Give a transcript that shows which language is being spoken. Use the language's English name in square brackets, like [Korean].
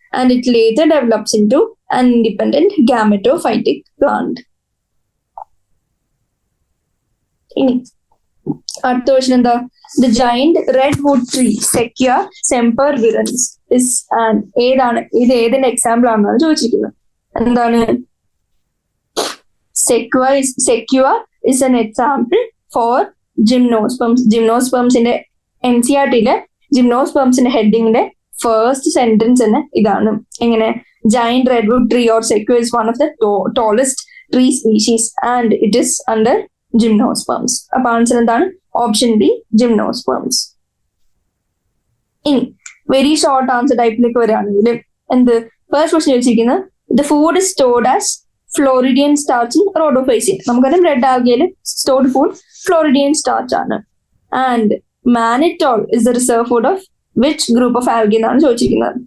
[English] And it later develops in to an independent gametophytic plant. [Malayalam] ഇനി അടുത്ത question എന്താ? [English] The giant redwood tree sequoia sempervirens is an ഏതാണ്? [Malayalam] ഇത് ഏതിന്റെ എക്സാമ്പിൾ ആണെന്നാണ് ചോദിച്ചിരിക്കുന്നത്. എന്താണ്? [English] Sequoia is an example for gymnosperms. [Malayalam] ജിംനോസ്പെംസിന്റെ NCERTയിലെ ജിംനോസ്പെംസിന്റെ ഹെഡിങ്ങിന്റെ first sentence തന്നെ ഇതാണ്. എങ്ങനെ? [English] Giant redwood tree or sequoia is one of the tallest tree species and it is under gymnosperms. [Malayalam] അപ്പൊ ആൻസർ എന്താണ്? Option B, ജിംനോസ്പെംസ്. ഇനി വെരി ഷോർട്ട് ആൻസർ ടൈപ്പിലേക്ക് വരികയാണെങ്കിൽ എന്ത്? ഫസ്റ്റ് ക്വസ്റ്റ്യൻ ചോദിച്ചിരിക്കുന്നത് [English] The food is stored as floridean starch in റോഡോഫൈസിൻ. [Malayalam] നമുക്കറിയാം red ആൽഗയിൽ stored food Floridean starch ആണ്. [English] and mannitol is the reserve food of which group of algae [Malayalam] എന്നാണ് ചോദിച്ചിരിക്കുന്നത്.